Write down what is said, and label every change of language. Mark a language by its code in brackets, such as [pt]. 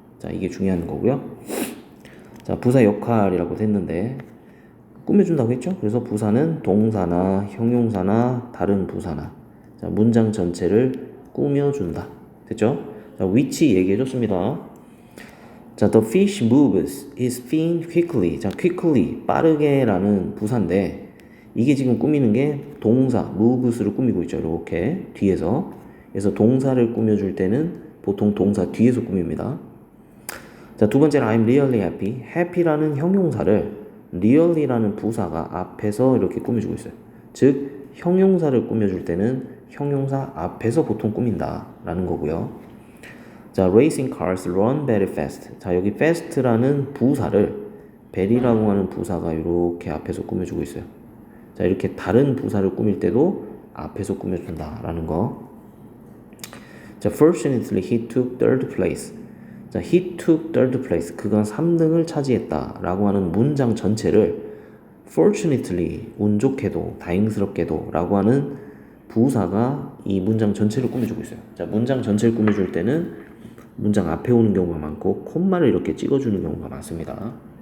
[ko] 자, 이게 중요한 거고요. 자, 부사 역할이라고 했는데 꾸며준다고 했죠? 그래서 부사는 동사나 형용사나 다른 부사나 자, 문장 전체를 꾸며준다. 됐죠? 자, 위치 얘기해줬습니다. [en] 자, the fish moves his fin quickly. [ko] 자, quickly, 빠르게라는 부사인데 이게 지금 꾸미는 게 동사, moves를 꾸미고 있죠. 이렇게 뒤에서. 그래서 동사를 꾸며줄 때는 보통 동사 뒤에서 꾸밉니다. 자, 두 번째는 [en] I'm really happy. [ko] happy라는 형용사를 really라는 부사가 앞에서 이렇게 꾸며주고 있어요. 즉, 형용사를 꾸며줄 때는 형용사 앞에서 보통 꾸민다라는 거고요. [en] 자, racing cars run very fast. [ko] 자, 여기 fast라는 부사를 very라고 하는 부사가 이렇게 앞에서 꾸며주고 있어요. 자, 이렇게 다른 부사를 꾸밀 때도 앞에서 꾸며준다라는 거. [en] 자, fortunately he took third place. 자, he took third place. [ko] 그가 3등을 차지했다 라고 하는 문장 전체를 fortunately, 운 좋게도, 다행스럽게도 라고 하는 부사가 이 문장 전체를 꾸며주고 있어요. 자, 문장 전체를 꾸며줄 때는 문장 앞에 오는 경우가 많고 콤마를 이렇게 찍어주는 경우가 많습니다.